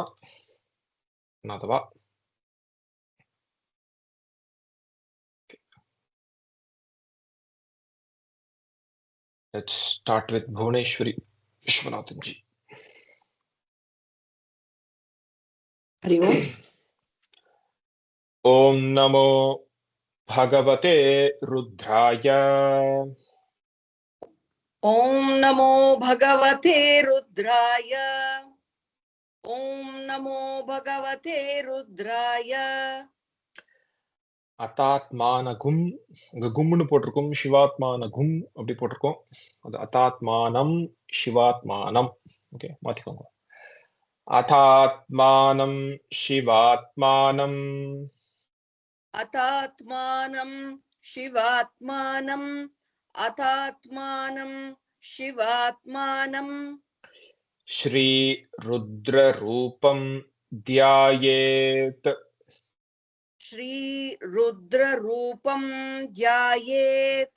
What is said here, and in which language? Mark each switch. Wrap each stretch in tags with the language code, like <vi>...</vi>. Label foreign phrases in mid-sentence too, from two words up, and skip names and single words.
<en>நாதவா let's start with Bhuvaneshwari Vishwanathan ji.</en> <sa>हरि ओम. ॐ नमो भगवते रुद्राय. ॐ नमो भगवते रुद्राय. ॐ नमो भगवते रुद्राय.</sa> <ta>அதாத்மானகும், இங்க கும்னு போட்டிருக்கும், சிவாத்மானகும் அப்படி போட்டிருக்கோம். அது அதாத்மானம் சிவாத்மானம். ஓகே, மாத்திக்கோங்க.</ta> <sa>अतात्मानं शिवात्मानं. अतात्मानं शिवात्मानं. अतात्मानं शिवात्मानं. श्री रुद्र रूपं ध्यायेत्. श्री रुद्र रूपं ध्यायेत्.</sa>